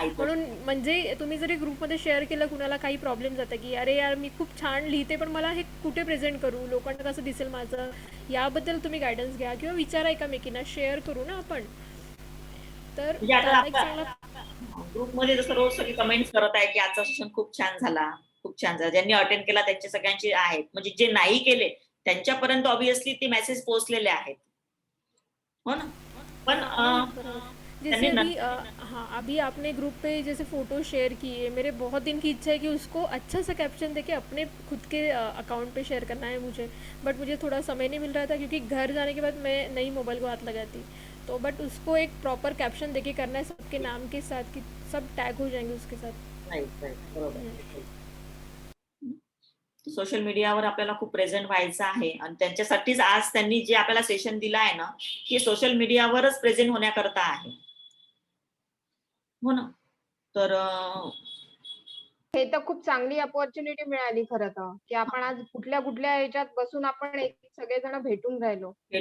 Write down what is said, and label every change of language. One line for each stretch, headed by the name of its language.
Marathi: म्हणून म्हणजे तुम्ही जरी ग्रुपमध्ये शेअर केलं, कुणाला काही प्रॉब्लेम जातं की अरे यार मी खूप छान लिहिते, पण मला हे कुठे प्रेझेंट करू, लोकांना कसं दिसेल माझं, याबद्दल तुम्ही गायडन्स घ्या किंवा विचारा एकामेकींना, शेअर करू ना आपण. तर त्याला एक चांगला ग्रुपमध्ये जसं रोज सगळी कमेंट्स करत आहे की आजचा सेशन खूप छान झाला, खूप छान झाला. ज्यांनी अटेंड केला त्यांचे सगळ्यांचे आहेत, म्हणजे जे नाही केले त्यांच्यापर्यंत ऑब्विसली ते मेसेज पोहोचलेले आहेत, हो ना. पण
Hindi: जैसे अभी हाँ, अभी आपने ग्रुप पे जैसे फ़ोटो शेयर किए, मेरे बहुत दिन की इच्छा है कि उसको अच्छा सा कैप्शन देके अपने खुद के अकाउंट पे शेयर करना है मुझे, बट मुझे थोड़ा समय नहीं मिल रहा था क्योंकि घर जाने के बाद मैं नई मोबाइल को हाथ लगाती, तो बट उसको एक प्रॉपर कैप्शन देके करना है सबके नाम के साथ कि सब टैग हो जाएंगे उसके साथ.
Marathi: राईट बरोबर. सोशल मीडियावर आपल्याला खूप प्रेझेंट व्हायचं आहे आणि त्यांच्यासाठीच आज त्यांनी जे आपल्याला सेशन दिलं आहे ना, हे सोशल मीडियावरच प्रेझेंट होण्याकरता आहे, हो ना. तर हे तर खूप चांगली अपॉर्च्युनिटी मिळाली खरं तर, की आपण आज कुठल्या कुठल्या ह्याच्यात बसून आपण सगळेजण भेटून राहिलो.